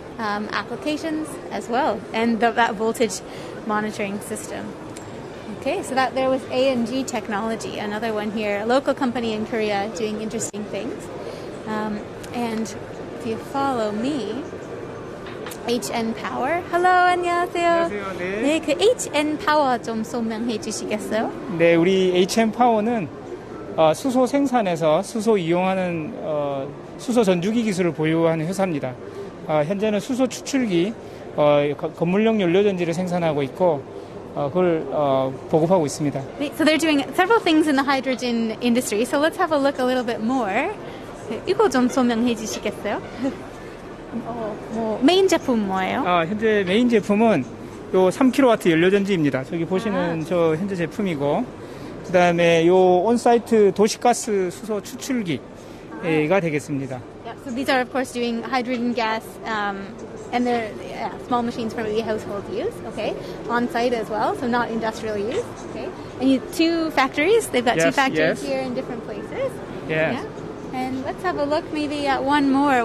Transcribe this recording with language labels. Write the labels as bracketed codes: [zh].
[en] Applications as well, and that voltage monitoring system. Okay, so that there was A&G Technology, another one here, a local company in Korea doing interesting things. And if you follow me, HN Power. Hello, [ko] 안녕하세요. 안녕하세요. 네. 네, 그 HN Power 좀 설명해 주시겠어요? 네, 우리 HN 파워는 수소 생산에서 수소 이용하는 수소 전주기 기술을 보유하는 회사입니다. 현재는 수소 추출기, 건물용 연료전지를 생산하고 있고 그걸 보급하고 있습니다. [en] So they're doing several things in the hydrogen industry. So let's have a look a little bit more. [ko] 이거 좀 설명해 주시겠어요? 메인 제품 뭐예요? 현재 메인 제품은 요 3kW 연료전지입니다. 저기 보시는 저 현재 제품이고, 그 다음에 요 온사이트 도시가스 수소 추출기가 되겠습니다. [en] So these are, of course, doing hydrogen gas, and they're small machines for maybe household use, okay, on site as well, so not industrial use, okay. And you 2 factories. They've got 2 factories here in different places. Yes. Yeah. And let's have a look maybe at one more.